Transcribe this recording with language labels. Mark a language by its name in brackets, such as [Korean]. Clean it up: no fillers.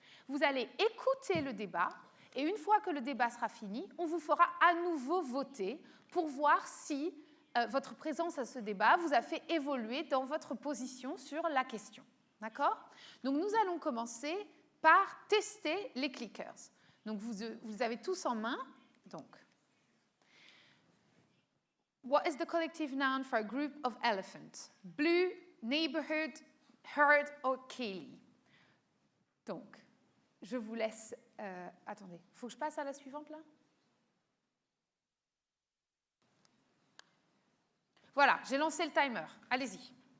[French] Vous allez écouter le débat, et une fois que le débat sera fini, on vous fera à nouveau voter pour voir si votre présence à ce débat vous a fait évoluer dans votre position sur la question. D'accord? Donc, nous allons commencer par tester les clickers. Donc, vous avez tous en main. [English] Donc, what is the collective noun for a group of elephants? Blue, neighborhood, herd or Kelly? [French] Donc, je vous laisse... attendez, il faut que je passe à la suivante, là? Voilà, j'ai lancé le timer. Allez-y.